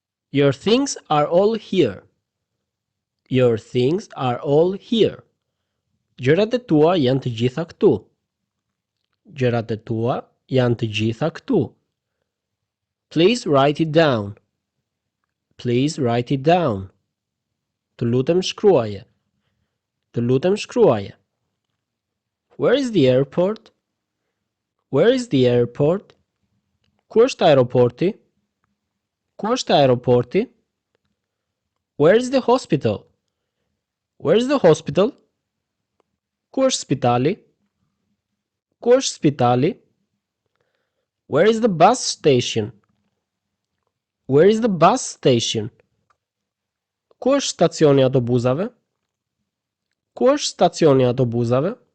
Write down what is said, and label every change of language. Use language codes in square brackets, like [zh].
[en] Your things are all here. Your things are all here. [sq] Gjërat e tua janë të gjitha këtu. Gjërat e tua janë të gjitha këtu. [en] Please write it down. Please write it down. [sq] Të lutem shkruaje. Të lutem shkruaje. [en] Where is the airport? Where is the airport? [sq] Ku është aeroporti? Ku është aeroporti? [en] Where is the hospital? Where is the hospital? [sq] Ku është spitali? Ku është spitali? [en] Where is the bus station? Where is the bus station? [sq] Ku është stacioni i autobusave? Ku është stacioni i autobusave?